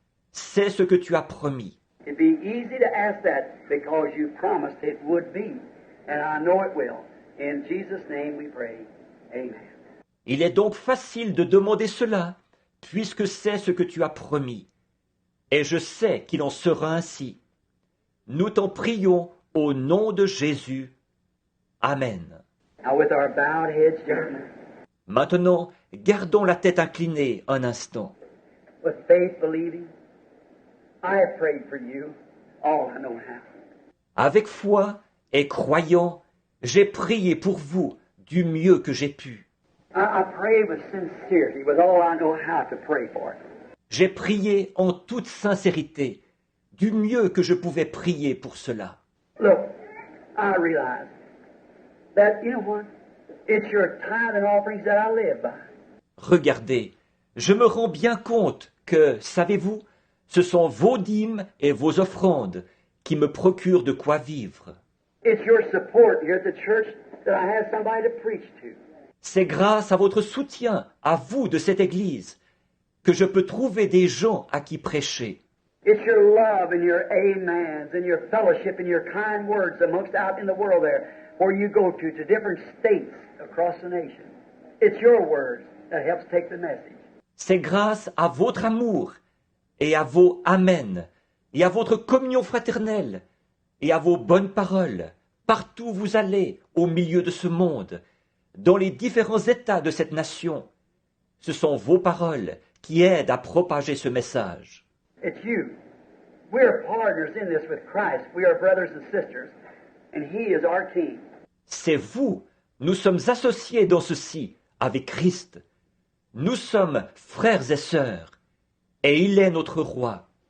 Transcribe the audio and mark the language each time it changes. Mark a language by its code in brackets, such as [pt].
[fr] C'est ce que tu as promis. [en] It'd be easy to ask that because you promised it would be. And I know it will. In Jesus' name we pray. Amen. [fr] Il est donc facile de demander cela, puisque c'est ce que tu as promis. Et je sais qu'il en sera ainsi. Nous t'en prions au nom de Jésus. Amen. [en] Now with our bowed heads, gentlemen, [fr] Maintenant, gardons la tête inclinée un instant. [en] with faith believing, I have prayed for you all I know how. [fr] Avec foi et croyant, j'ai prié pour vous du mieux que j'ai pu. [en] I pray with sincerity, with all I know how to pray for. [fr] J'ai prié en toute sincérité, du mieux que je pouvais prier pour cela. [en] Look, I realize that, you know what? It's your tithe and offerings that I live by. [fr] Regardez, je me rends bien compte que, savez-vous, ce sont vos dîmes et vos offrandes qui me procurent de quoi vivre. [en] It's your support here at the church that I have somebody to preach to. [fr] C'est grâce à votre soutien, à vous de cette Église, que je peux trouver des gens à qui prêcher. [en] It's your love and your amens and your fellowship and your kind words amongst out in the world there where you go to different states across the nation. It's your words that helps take the message. [fr] C'est grâce à votre amour et à vos Amen et à votre communion fraternelle et à vos bonnes paroles, partout où vous allez au milieu de ce monde, dans les différents États de cette nation. Ce sont vos paroles qui aident à propager ce message. [en] It's you. We're partners in this with Christ. We are brothers and sisters, and He is our King. [fr] C'est vous. Nous sommes associés dans ceci avec Christ. Nous sommes frères et sœurs, et il est notre roi.